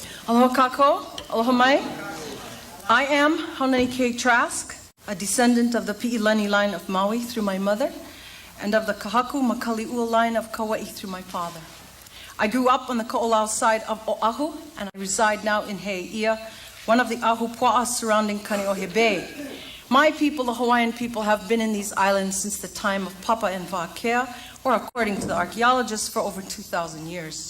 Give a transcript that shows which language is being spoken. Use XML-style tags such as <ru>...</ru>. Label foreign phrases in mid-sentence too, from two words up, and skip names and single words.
<haw>Aloha kako, aloha mai.</haw> <en>I am Haunani-Kay Trask, a descendant of the Pi'ilani line of Maui through my mother, and of the Kahaku Makali'ua line of Kauai through my father. I grew up on the Ko'olau side of Oahu, and I reside now in Hei'ia, one of the Ahu Pua'a surrounding Kaneohe Bay. My people, the Hawaiian people, have been in these islands since the time of Papa and Wa'akea, or according to the archaeologists, for over 2,000 years.</en>